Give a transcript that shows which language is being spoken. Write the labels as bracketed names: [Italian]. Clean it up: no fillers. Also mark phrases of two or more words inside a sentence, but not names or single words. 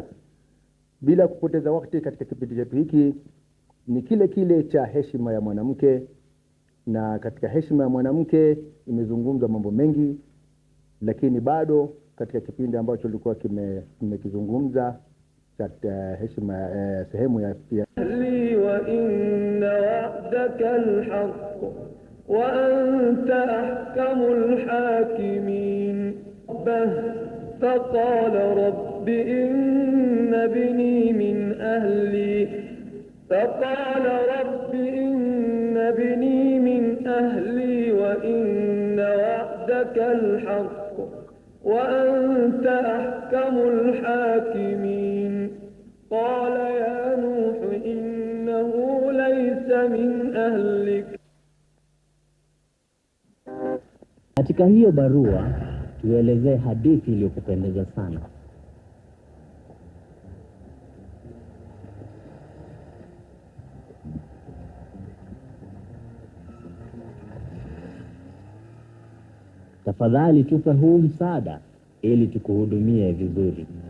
[Swahili] Bila kupoteza wakati katika kipindi chetu hiki ni kile cha heshima ya mwanamke, na katika heshima ya mwanamke imezungumzwa mambo mengi, lakini bado katika kipindi ambacho tulikuwa kimekizungumza cha heshima sehemu ya [Arabic] لي وإن وعدك الحق وأنت أحكم الحاكمين فقال رب إن ابني من أهلي فقال رب إن ابني من أهلي وإن وعدك الحق وأنت أحكم الحاكمين قال يا نوح إنه ليس من أهلك. [Swahili] Katika hiyo barua tuelezee hadithi iliyokupendeza sana. Tafadhali tupe huu msaada ili tukuhudumie vizuri.